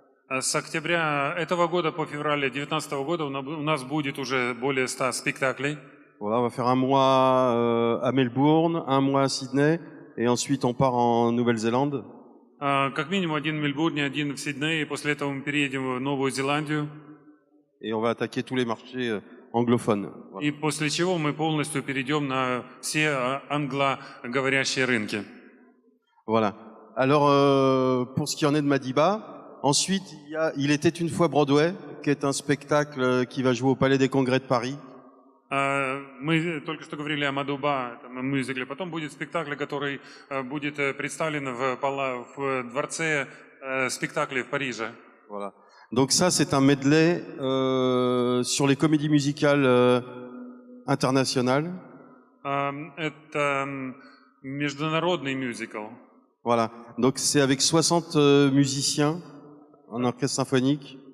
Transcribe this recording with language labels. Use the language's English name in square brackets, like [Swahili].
[Russian] С октября этого года по февраль 2019 года у нас будет уже более 100 спектаклей. [French] Voilà, on va faire un mois à Melbourne, un mois à Sydney, et ensuite on part en Nouvelle-Zélande. [Russian] Как минимум один в Мельбурне, один в Сиднее, и после этого мы переедем в Новую Зеландию. [French] Et on va attaquer tous les marchés anglophones. Voilà. [Russian] И после чего мы полностью перейдем на все англоговорящие рынки. [French] Voilà. Alors, pour ce qui en est de Madiba, ensuite, il était une fois Broadway, qui est un spectacle qui va jouer au Palais des Congrès de Paris. [Russian] Мы только что говорили о Мадуба, это мюзикле. Потом будет спектакль, который будет представлен в дворце спектаклей в Париже. [French] Voilà. Donc ça, c'est un medley sur les comédies musicales internationales. [Russian] Это международный мюзикл. [French] Voilà. Donc c'est avec 60 musiciens en orchestre symphonique.